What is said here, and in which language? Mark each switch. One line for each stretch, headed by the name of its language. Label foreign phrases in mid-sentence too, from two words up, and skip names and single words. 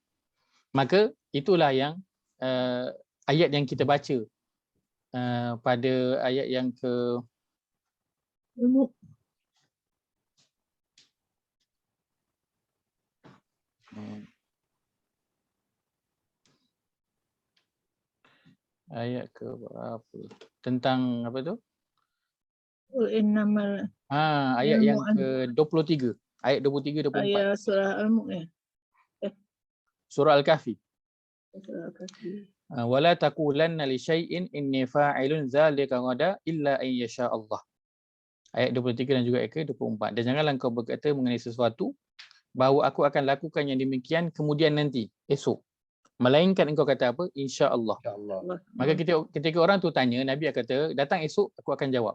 Malay: Maka itulah yang ayat yang kita baca pada ayat yang ke ayat ke berapa? Tentang apa tu? Ayat yang ke 23. Ayat 23 24. Ayat surah Al-Mulk ya. Surah Al-Kahfi. Surah Al-Kahfi.
Arabic: ولا تقولن لشيء إني فاعل ذلك غدا إلا أن يشاء الله.
Malay: Ayat 23 dan juga ayat ke-24. Dan janganlah engkau berkata mengenai sesuatu bahawa aku akan lakukan yang demikian kemudian nanti, esok. Melainkan engkau kata apa? Insya-Allah. Maka ketika orang tu tanya, Nabi kata, datang esok aku akan jawab.